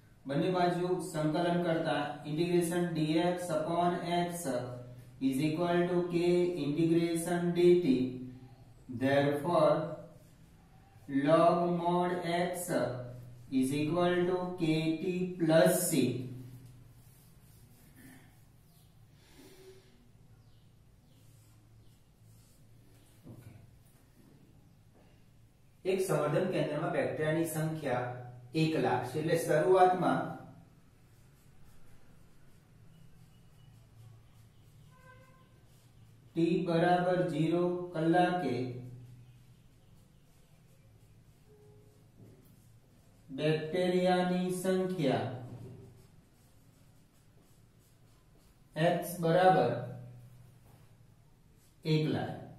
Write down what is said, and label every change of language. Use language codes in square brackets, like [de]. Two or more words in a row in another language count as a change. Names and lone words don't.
[gu] બંને બાજુ સંકલન કરતા [en] इंटीग्रेशन dx upon x is equal to k integration dt. Therefore log mod x is equal to kt plus c. [gu] એક સંવર્ધન કેન્દ્રમાં બેક્ટેરિયાની સંખ્યા 1,00,000 છે એટલે શરૂઆતમાં t બરાબર 0 કલાકે બેક્ટેરિયાની સંખ્યા x બરાબર 1,00,000.